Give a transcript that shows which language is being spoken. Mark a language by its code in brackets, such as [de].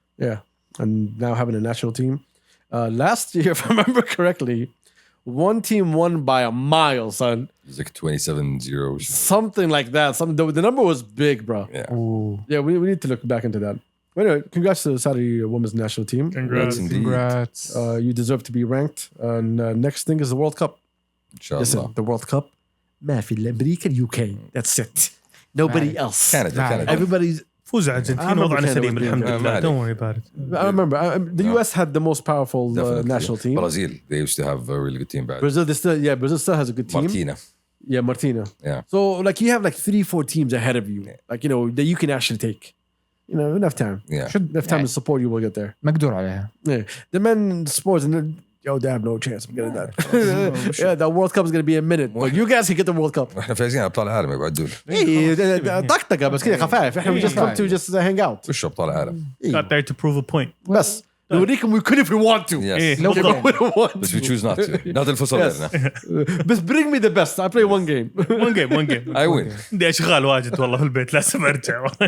[en] Yeah, and now having a national team. Last year, if I remember correctly, one team won by a mile, son. It's like 27-0. Something like that. The number was big, bro. Yeah. Yeah, we need to look back into that. Anyway, congrats to the Saudi women's national team. Congrats. Indeed. Congrats. You deserve to be ranked. And next thing is the World Cup. Inshallah. Listen, the World Cup. [ar] ما في إلا أمريكا UK. [en] That's it. Nobody else. Canada. Everybody's. [ar] فوز الأرجنتين وضعنا سليم الحمد لله. [en] Don't worry about it. I remember the US had the most powerful national team. Brazil. They used to have a really good team back. Brazil still has a good team. Martina. Yeah, Martina. Yeah. So like you have like 3-4 teams ahead of you, like that you can actually take. Enough time. Yeah. Enough time to support you will get there. [ar] مقدور عليها. [en] Yeah. The men sports and they have no chance of getting that. Yeah, the World Cup is gonna be a minute. But you guys can get the World Cup. [ar] واحنا فايزين ابطال العالم يا بعدول. ايه طقطقه بس كده خفاف. احنا [en] we just come to just hang out. [ar] وش ابطال العالم؟ [en] Got there to prove a point. [ar] بس نوريكم [en] we could if we want to. Yes. [ar] لو [en] Okay, but we don't want But to. we choose not to. Not [ar] الفصل [en] Yes. [ar] لنا. بس [en] bring me the best. I play one game. One game. I win. [ar] عندي أشغال واجد والله في البيت لازم أرجع.